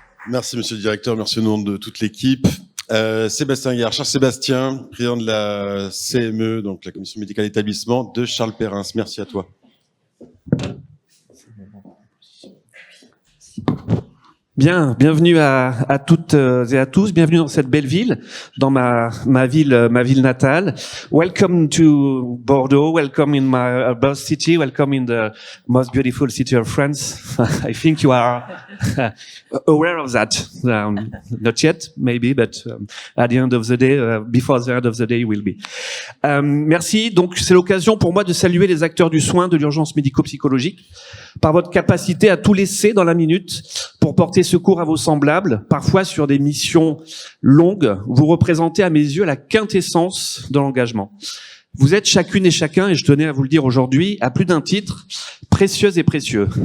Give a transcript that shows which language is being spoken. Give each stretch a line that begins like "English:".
French: Merci, monsieur le directeur. Merci au nom de toute l'équipe. Sébastien Guillard, Charles Sébastien, président de la CME, donc la commission médicale établissement de Charles Perrins. Merci à toi. Bien, bienvenue à toutes et à tous. Bienvenue dans cette belle ville, dans ma ville natale.
English: Welcome to Bordeaux. Welcome in my birth city. Welcome in the most beautiful city of France. I think you are aware of that. Not yet, maybe, but at the end of the day, before the end of the day, you will be.
French: Merci. Donc, c'est l'occasion pour moi de saluer les acteurs du soin de l'urgence médico-psychologique par votre capacité à tout laisser dans la minute pour porter secours à vos semblables, parfois sur des missions longues. Vous représentez à mes yeux la quintessence de l'engagement. Vous êtes chacune et chacun, et je tenais à vous le dire aujourd'hui, à plus d'un titre, précieux et précieux.